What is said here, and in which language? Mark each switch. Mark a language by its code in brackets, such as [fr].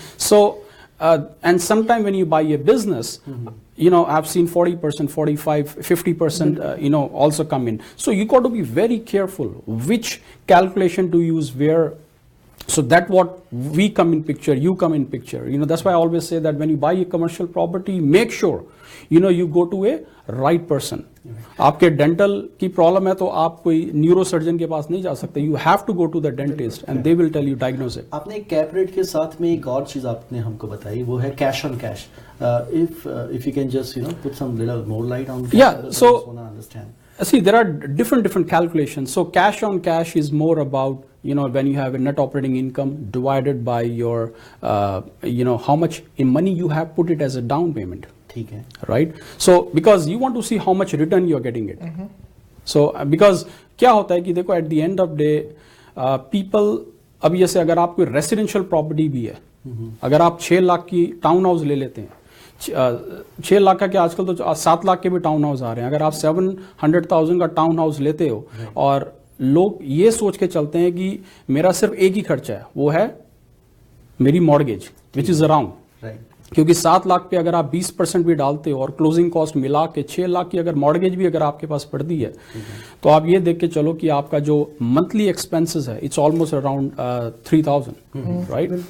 [en] So, and sometimes when you buy a business, I've seen 40%, 45, 50%, also come in. So you got to be very careful which calculation to use where. So that what we come in picture, you come in picture. That's why I always say that when you buy a commercial property, make sure, you go to a right person. [hi] आपके dental की problem है तो आप कोई neurosurgeon के पास नहीं जा सकते. [en] You have to go to the dentist and they will tell you diagnose it. [hi] आपने cap rate के साथ में एक और चीज आपने हमको बताई, वो है cash on cash. [en] If you can just put some little more light on. Yeah, so I just want to understand. See, there are different calculations. So cash on cash is more about when you have a net operating income divided by your how much in money you have put it as a down payment. [hi] ठीक है. [en] Right? So because you want to see how much return you are getting it. [hi] So because क्या होता है कि देखो [en] at the end of day people [hi] अभी जैसे अगर आप कोई residential property भी है, अगर आप 6 लाख की टाउन हाउस ले लेते हैं, 6 लाख का क्या आजकल तो 7 लाख के भी टाउन हाउस आ रहे हैं. अगर आप 700,000 का टाउन हाउस लेते हो और लोग ये सोच के चलते हैं कि मेरा सिर्फ एक ही खर्चा है, वो है मेरी मॉर्गेज [en] which is around, [hi] क्योंकि 7 लाख पे अगर आप 20% भी डालते हो और क्लोजिंग कॉस्ट मिला के 6 लाख की अगर मॉर्गेज भी अगर आपके पास पड़ती है, तो आप ये देख के चलो कि आपका जो मंथली एक्सपेंसेस है [en] It's almost around 3,000, right?